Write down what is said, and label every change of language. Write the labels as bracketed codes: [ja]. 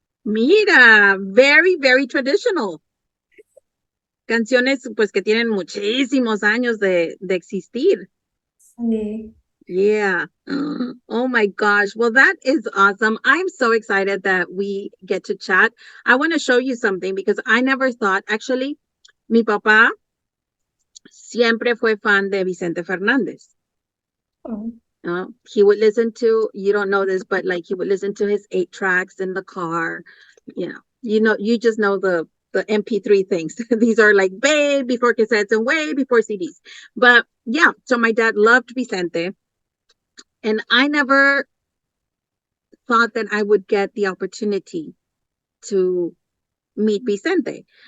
[en] mira, very, very traditional. [es] Canciones pues que tienen muchísimos años de existir. Sí. [en] Yeah. Oh my gosh. Well, that is awesome. I'm so excited that we get to chat. I want to show you something because I never thought, actually, mi papá siempre fue fan de Vicente Fernández. Oh. He would listen to, you don't know this, but like he would listen to his 8 tracks in the car, you know. you just know the MP3 things. These are like way before cassettes and way before CDs. But yeah, so my dad loved Vicente, and I never thought that I would get the opportunity to meet Vicente.